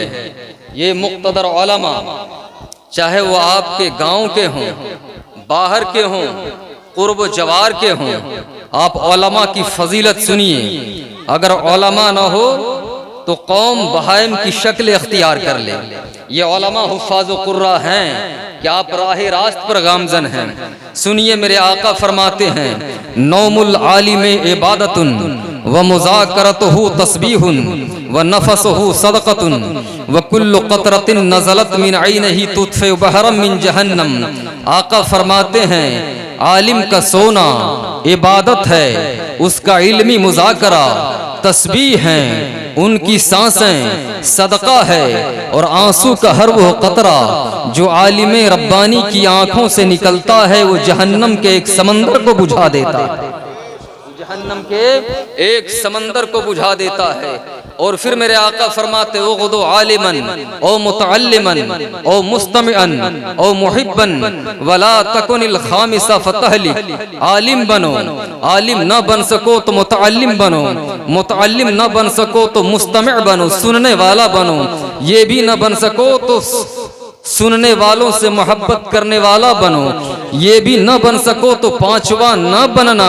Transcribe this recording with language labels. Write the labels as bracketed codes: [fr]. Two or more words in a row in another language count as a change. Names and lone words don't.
[hi] ये मुक्तदर उलमा, चाहे वो आपके गांव के हों, बाहर के हों, कुर्ब जवार के हों, आप उलमा की फजीलत सुनिए। अगर उलमा ना हो तो कौम बहाइम की शक्ल इख्तियार कर ले। ये उलमा हुफ़ाज़ कुर्रा हैं कि आप राह रास्त पर गामजन हैं। सुनिए, मेरे आका फरमाते हैं, [ar] نوم العالم عبادة ومذاكرته تسبيح ونفسه صدقة وكل قطرة نزلت من عينه تطفئ بحرا من جهنم. [hi] आका फरमाते हैं, आलिम का सोना इबादत है, उसका इल्मी मुज़ाकरा तस्बीह है, उनकी सांसें सदका है, और आंसू का हर वो कतरा जो आलिम रब्बानी की आंखों से निकलता है वो जहन्नम के एक समंदर को बुझा देता है। जहन्नम के एक समंदर को बुझा देता है। और फिर मेरे आका फरमाते, [ar] أو اغد عالما أو متعلما أو مستمعا أو محبا ولا تكن الخامس فتهلك. [hi] आलिम बनो, आलिम ना बन सको तो मुतअल्लिम बनो, मुतअल्लिम ना बन सको तो मुस्तमिअ बनो, सुनने वाला बनो। ये भी ना बन सको तो सुनने वालों से मोहब्बत करने वाला बनो। ये भी न बन सको तो पांचवा न बनना।